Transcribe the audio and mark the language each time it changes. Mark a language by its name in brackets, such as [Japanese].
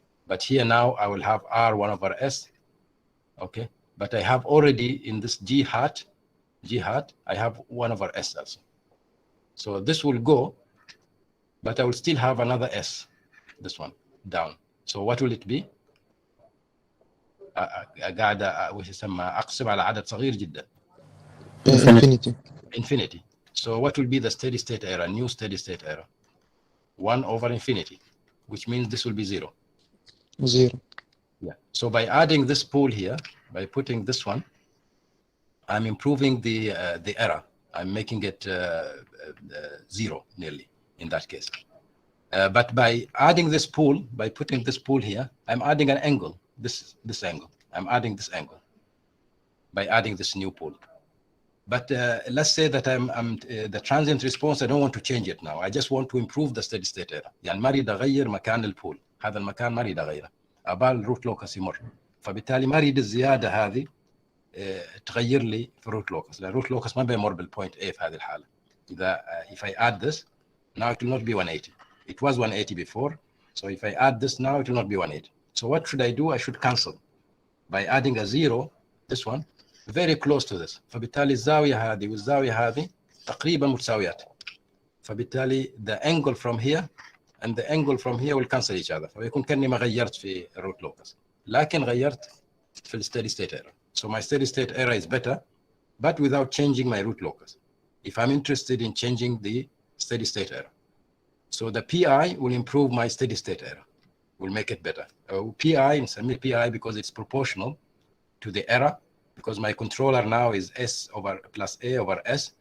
[English] But here now I will have R 1 over S, okay? But I have already in this G hat, I have 1 over S also. So this will go, but I will still have another S, this one, down. So what will it be? [Arabic] قاعد وش يسمى أقسم على عدد صغير جدا. [English] Infinity. So what will be the steady state error, new steady state error? 1 over infinity, which means this will be 0. 0. Yeah. So by adding this pool here, by putting this one, I'm improving the error. I'm making it 0 nearly in that case. But by adding this pool, by putting this pool here, I'm adding an angle. This angle. I'm adding this angle by adding this new pool. But let's say that I'm the transient response, I don't want to change it now. I just want to improve the steady state error. [Arabic] يعني ما اريد اغير مكان البول. هذا المكان ما اريد اغيره. ابال الروت لوكس يمر. فبالتالي ما اريد الزياده هذه تغير لي في الروت لوكس. لان الروت لوكس ما بيمر بالبوينت A في هذه الحاله. [English] اذا if I add this, now it will not be 180. It was 180 before. So if I add this now, it will not be 180. So what should I do? I should cancel by adding a 0, this one, very close to this. [Arabic] فبالتالي الزاوية هذه والزاوية هذه تقريبا متساويات. [English] فبالتالي the angle from here and the angle from here will cancel each other. [Arabic] فيكون كأني ما غيرت في الروت لوكس. لكن غيرت في الsteady state error. [English] So my steady state error is better, but without changing my root locus. If I'm interested in changing the steady state error. So the PI will improve my steady state error. Will make it better. PI, نسميه PI because it's proportional to the error, because my controller now is S over plus A over S.